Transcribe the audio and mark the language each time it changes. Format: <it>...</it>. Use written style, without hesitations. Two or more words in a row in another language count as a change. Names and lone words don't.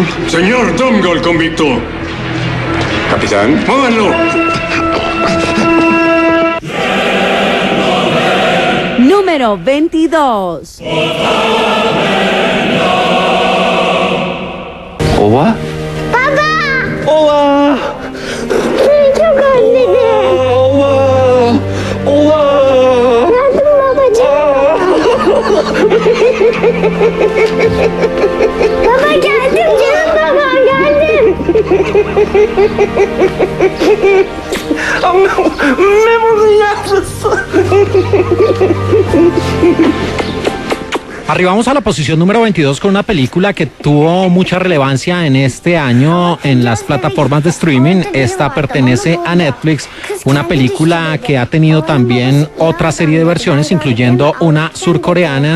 <es>Señor Drumgold, convicto. Capitán. ¡Móvanlo! Número 22. ¿Oba? ¡Papá! ¡Oba!</es> <tr>Baba geldim canım, baba geldim. Memo'nun yavrusu.</tr> <es>Arribamos a la posición número 22 con una película que tuvo mucha relevancia en este año en las plataformas de streaming. Esta pertenece a Netflix, una película que ha tenido también otra serie de versiones, incluyendo una surcoreana.</es>